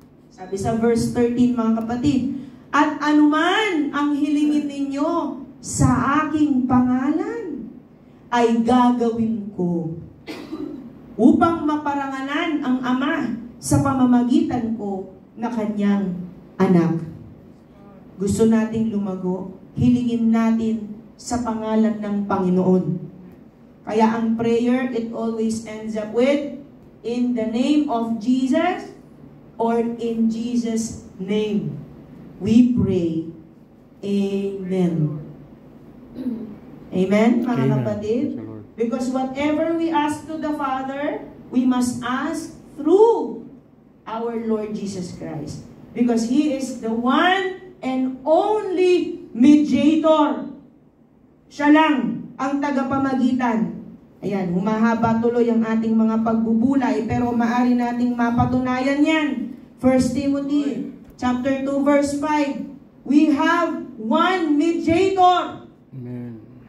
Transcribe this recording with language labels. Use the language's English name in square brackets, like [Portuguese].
[Filipino] Sabi sa verse 13 mga kapatid, at anuman ang hilingin ninyo sa aking pangalan, ay gagawin ko upang maparangalan ang Ama sa pamamagitan ko na kanyang anak. Gusto nating lumago, hilingin natin sa pangalan ng Panginoon. Kaya ang [English] prayer, it always ends up with, in the name of Jesus, or in Jesus' name. We pray. Amen. Amen, mga Amen. [Filipino] kapatid? [English] Because whatever we ask to the Father, we must ask through our Lord Jesus Christ. Because He is the one and only mediator. [Filipino] Siya lang ang tagapamagitan. Ayan, humahaba tuloy ang ating mga pagbubulay, pero maaari nating mapatunayan yan. [English] 1 Timothy chapter 2 verse 5. We have one mediator. Amen.